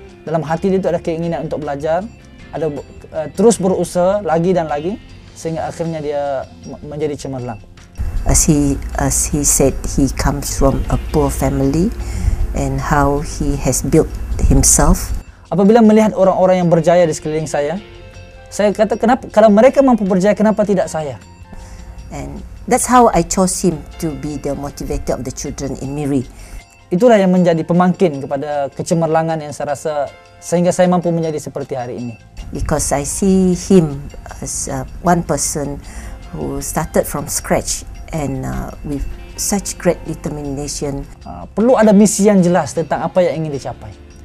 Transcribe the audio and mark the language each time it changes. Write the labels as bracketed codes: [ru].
[ms] Dalam hati dia itu ada keinginan untuk belajar, ada terus berusaha lagi dan lagi sehingga akhirnya dia menjadi cemerlang. [en] As he said, he comes from a poor family and how he has built himself. [ms] Apabila melihat orang-orang yang berjaya di sekeliling saya kata, kenapa kalau mereka mampu berjaya, kenapa tidak saya? [en] And that's how I chose him to be the motivator of the children in Miri. [ms] Itulah yang menjadi pemangkin kepada kecemerlangan yang saya rasa sehingga saya mampu menjadi seperti hari ini. [en] Because I see him as one person who started from scratch and with such great determination. [ms] Perlu ada misi yang jelas tentang apa yang ingin dicapai.